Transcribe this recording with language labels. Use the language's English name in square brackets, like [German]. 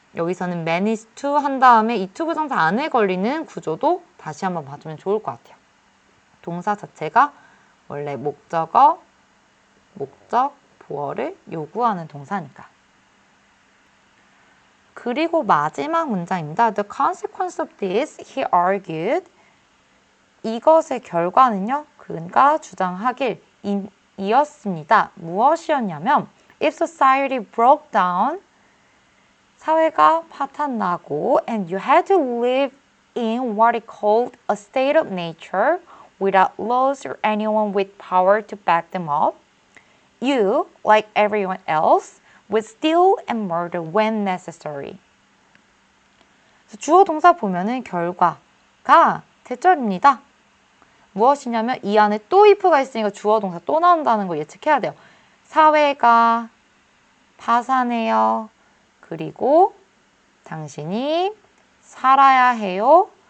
[Korean] 여기서는 manage to 한 다음에 이 to 부정사 안에 걸리는 구조도 다시 한번 봐주면 좋을 것 같아요. 동사 자체가 원래 목적어, 목적, 보어를 요구하는 동사니까. 그리고 마지막 문장입니다. [English] The consequence of this, he argued. [Korean] 이것의 결과는요, 그가 주장하길 이었습니다. 무엇이었냐면, [English] if society broke down, [Korean] 사회가 파탄나고, [English] and you had to live in what he called a state of nature without laws or anyone with power to back them up, you, like everyone else, would steal and murder when necessary. [Korean] 주어 동사 보면은 결과가 대절입니다. 무엇이냐면 이 안에 또 if가 있으니까 주어 동사 또 나온다는 거 예측해야 돼요. 사회가 파산해요. 그리고 당신이 살아야 해요.